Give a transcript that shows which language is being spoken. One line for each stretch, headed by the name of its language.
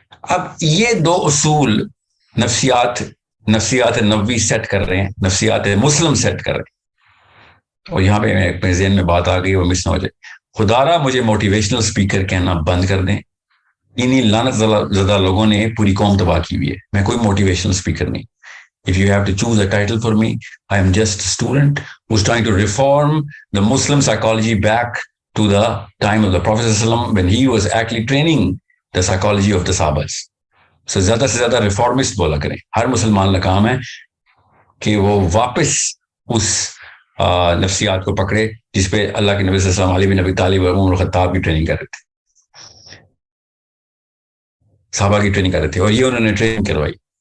Hindi: अब ये 2 उसूल नफ्सियात नबवी सेट कर रहे हैं, नफ्सियात मुस्लिम सेट कर रहे हैं। और यहां पे मेरे ज़हन में बात आ गई, वो मिस ना हो जाए। खुदारा मुझे मोटिवेशनल स्पीकर कहना बंद कर दें। इन्हीं लानत ज़दा लोगों ने पूरी कौम तबाह की हुई है। मैं कोई मोटिवेशनल स्पीकर नहीं।
English: If you have to choose a title for me, I am just a student who's trying to reform the Muslim psychology back to the time of the Prophet ﷺ when he was actually training the psychology of the Sahabas.
Hindi: So ज़्यादा से ज़्यादा reformist बोला करें। हर मुसलमान का काम है कि वो वापस उस नफ्सियात को पकड़े जिस पे अल्लाह के नबी सल्लल्लाहु अलैहि वसल्लम, अली बिन अबी तालिब और उमर खत्ताब की ट्रेनिंग कर रहे थे, साहबा की ट्रेनिंग कर रहे थे, और ये उन्होंने ट्रेनिंग करवाई।